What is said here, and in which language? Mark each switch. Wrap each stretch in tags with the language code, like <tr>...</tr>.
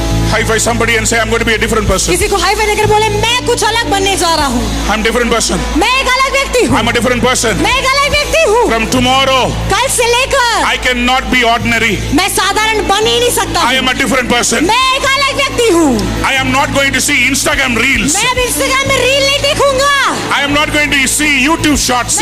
<en>High five somebody and say, I'm going to be a different person.</en> <hi>किसी को hi fi देकर बोले मैं कुछ अलग बनने जा रहा हूँ।</hi> <en>I'm a different person.</en> <hi>मैं एक अलग व्यक्ति हूँ।</hi> <en>I'm a different person.</en> <hi>मैं एक अलग व्यक्ति हूँ।</hi> <en>From tomorrow,</en> <hi>कल से लेकर</hi> <en>I cannot be ordinary.</en> <hi>मैं साधारण बन ही नहीं सकता।</hi> <en>I am a different person.</en> <hi>मैं एक अलग व्यक्ति हूँ।</hi> <en>I am not going to see Instagram reels.</en> <hi>मैं अब इंस्टाग्राम में रील नहीं देखूंगा।</hi> <en>I am not going to see YouTube shorts.</en>